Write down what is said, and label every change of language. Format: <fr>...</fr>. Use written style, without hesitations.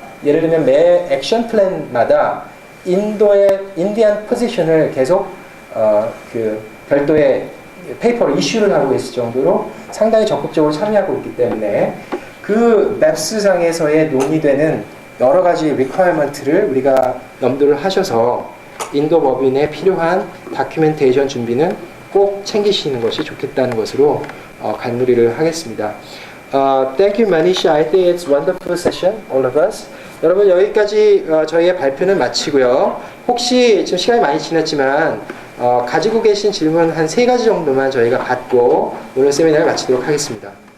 <ko>예를 들면 매 액션 플랜마다 인도의 인디안 포지션을 계속 그 별도의 페이퍼를 이슈를 하고 있을 정도로 상당히 적극적으로 참여하고 있기 때문에 그 BEPS상에서의 논의되는 여러 가지 리퀘어먼트를 우리가 염두를 하셔서 인도 법인에 필요한 다큐멘테이션 준비는 꼭 챙기시는 것이 좋겠다는 것으로 간무리를 하겠습니다.</ko> <en>Thank you, Manisha. I think it's wonderful session, all of us.</en> <ko>여러분 여기까지 저희의 발표는 마치고요. 혹시 지금 시간이 많이 지났지만 가지고 계신 질문 한 3가지 정도만 저희가 받고 오늘 세미나를 마치도록 하겠습니다.</ko>